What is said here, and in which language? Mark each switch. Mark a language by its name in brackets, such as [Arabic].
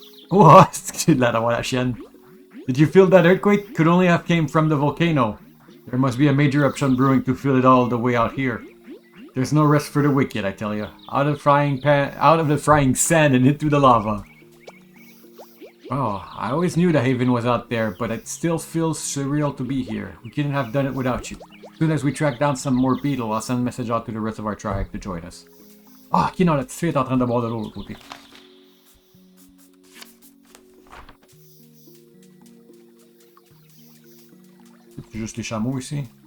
[French] Oh, c'est de là d'avoir la chienne. [English] Did you feel that earthquake? Could only have came from the volcano. There must be a major eruption brewing to feel it all the way out here. There's no rest for the wicked, I tell you. Out of the frying sand and into the lava. Oh, I always knew the haven was out there, but it still feels surreal to be here. We couldn't have done it without you. As soon as we track down some more beetle, I'll send a message out to the rest of our tribe to join us. [French] Ah, qui non, la petite fille est en train de boire de l'eau de l'autre côté. C'est juste les chameaux ici?